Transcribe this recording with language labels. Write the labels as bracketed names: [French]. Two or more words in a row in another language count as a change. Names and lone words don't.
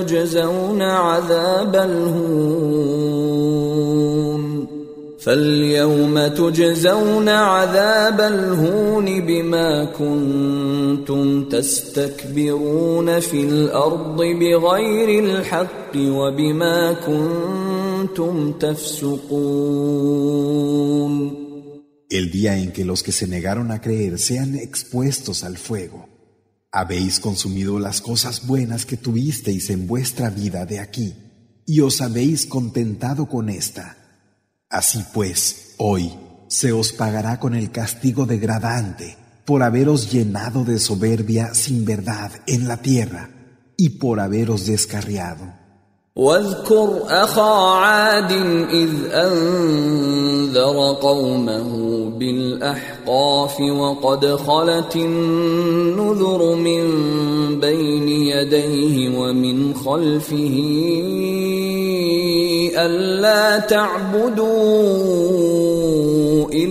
[Arabic] تُجْزَوْنَ عَذَابَ الْهُونِ بِمَا كُنتُمْ تَسْتَكْبِرُونَ فِي الْأَرْضِ بِغَيْرِ الْحَقِّ وَبِمَا كُنتُمْ تَفْسُقُونَ. [Spanish] El día en que los que se negaron a creer sean expuestos al fuego. Habéis consumido las cosas buenas que tuvisteis en vuestra vida de aquí, y os habéis contentado con esta. Así pues, hoy se os pagará con el castigo degradante por haberos llenado de soberbia sin verdad en la tierra y por haberos descarriado. [Arabic] واذكر أخا عاد إذ أنذر قومه بالأحقاف وقد خلت النذر من بين يديه ومن خلفه ألا تعبدوا